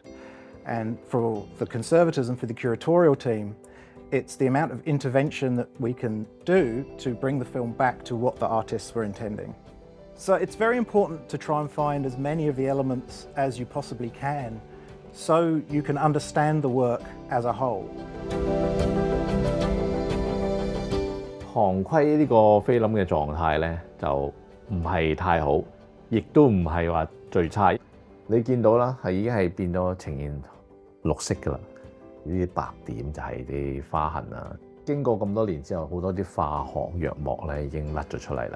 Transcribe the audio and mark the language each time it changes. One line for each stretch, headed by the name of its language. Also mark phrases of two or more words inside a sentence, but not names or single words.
English: And for the conservators and for the curatorial team, it's the amount of intervention that we can do to bring the film back to what the artists were intending. So it's very important to try and find as many of the elements as you possibly can so you can understand the work as a whole.
Cantonese: 行規呢個菲林嘅狀態咧，就唔係太好，亦都唔係話最差。你見到啦，已經係變咗呈現綠色㗎啦。呢啲白點就係啲花痕啊。經過咁多年之後，好多啲化學藥膜咧已經甩咗出嚟啦。